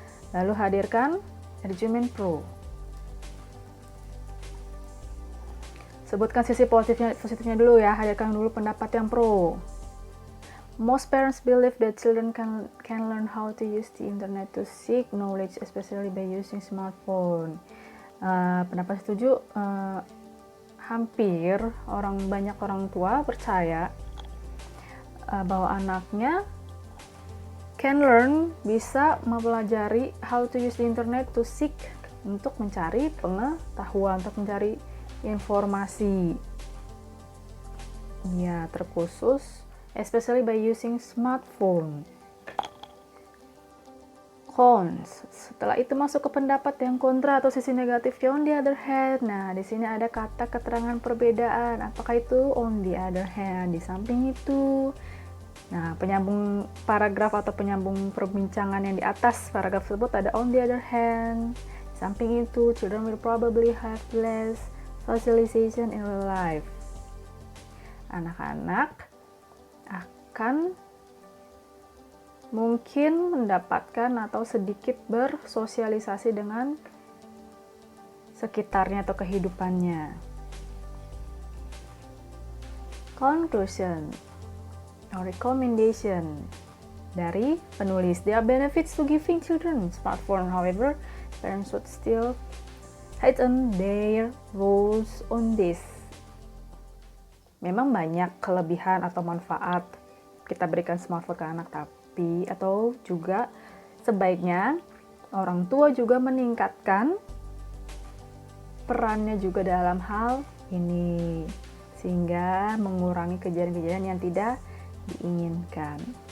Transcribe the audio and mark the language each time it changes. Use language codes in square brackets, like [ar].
[id] Lalu hadirkan argument pro. Sebutkan sisi positifnya dulu ya, hadirkan dulu pendapat yang pro. [en] Most parents believe that children can learn how to use the internet to seek knowledge, especially by using smartphone. [id] Pendapat setuju, hampir banyak orang tua percaya bahwa anaknya [en] can learn, [id] bisa mempelajari [en] how to use the internet to seek, [id] untuk mencari pengetahuan, untuk mencari informasi. Ya, terkhusus [en] especially by using smartphone. Cons. [id] Setelah itu masuk ke pendapat yang kontra atau sisi negatif. [en] On the other hand, [id] nah di sini ada kata keterangan perbedaan. Apakah itu [en] on the other hand? [id] Di samping itu. Nah, penyambung paragraf atau penyambung perbincangan yang di atas paragraf tersebut ada [en] on the other hand. [id] Di samping itu, [en] children will probably have less socialization in real life. [id] Anak-anak akan mungkin mendapatkan atau sedikit bersosialisasi dengan sekitarnya atau kehidupannya. [en] Conclusion or recommendation [id] dari penulis. [en] There are benefits to giving children smartphone, however, parents should still heighten their rules on this. [id] Memang banyak kelebihan atau manfaat kita berikan smartphone ke anak, tapi atau juga sebaiknya orang tua juga meningkatkan perannya juga dalam hal ini sehingga mengurangi kejadian-kejadian yang tidak diinginkan.